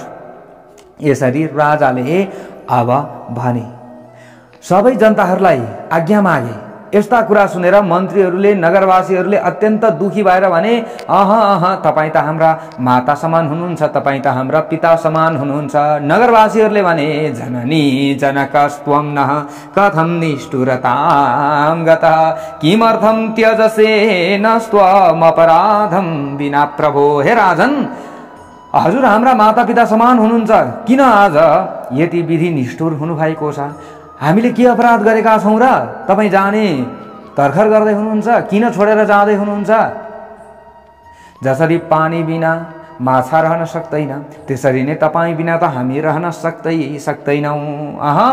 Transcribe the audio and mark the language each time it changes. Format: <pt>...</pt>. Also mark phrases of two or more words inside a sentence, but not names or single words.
<ne>यसरी राजाले अब भने। सबै जनताहरूलाई आज्ञा मागे। यस्ता कुरा सुनेर मन्त्रीहरूले, नगरवासीहरूले अत्यन्त दुखी भएर भने, तपाईँ त हाम्रा माता समान हुनुहुन्छ, तपाईँ त हाम्रा पिता समान हुनुहुन्छ। नगरवासीहरूले भने,</ne> <sa>जननी जनकस्त्वं नः कथं निष्ठुरतां गतः किमर्थं त्यजसे नस्त्वम् अपराधं विना प्रभो।</sa> <ne>हे राजन, हजुर हाम्रा माता पिता समान हुनुहुन्छ, किन आज यति विधि निष्ठुर हुनुभएको छ? हामीले के अपराध गरेका छौँ र तपाईँ जाने तर्खर गर्दै हुनुहुन्छ? किन छोडेर जाँदै हुनुहुन्छ? जसरी पानी बिना माछा रहन सक्दैन, त्यसरी नै तपाईँ बिना त हामी रहन सक्दैनौँ।</ne>